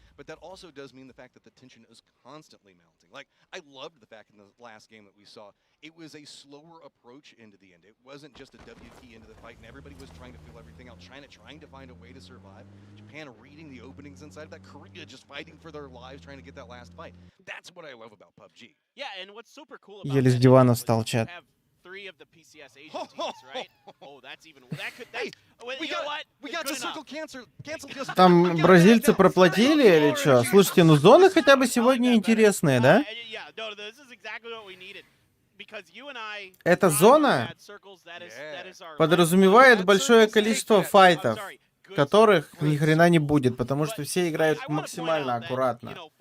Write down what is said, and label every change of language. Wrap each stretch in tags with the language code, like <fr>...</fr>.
<en>But that also does mean the fact that the tension is constantly mounting. Like, I loved the fact in the last game that we saw, it was a slower approach into the end. It wasn't just a WT into the fight, and everybody was trying to feel everything out, China trying to find a way to survive, Japan reading the openings inside of that, Korea just fighting for their lives, trying to get that last fight. That's what I love about PUBG. Yeah, and what's super cool about</en> <ru>Еле с дивана встал, чат.</ru> <en>have 3 of the PCS Asian teams, right? Oh, that's even that could that. You know what? We got to circle cancel just.</en> <ru>Там бразильцы проплатили или что? Слушайте, ну зоны хотя бы сегодня интересные, да?</ru> <en>Yeah, no, this is exactly what we needed. Because you and I</en> <ru>Эта зона подразумевает большое количество файтов, которых ни хрена не будет, потому что все играют максимально аккуратно.</ru>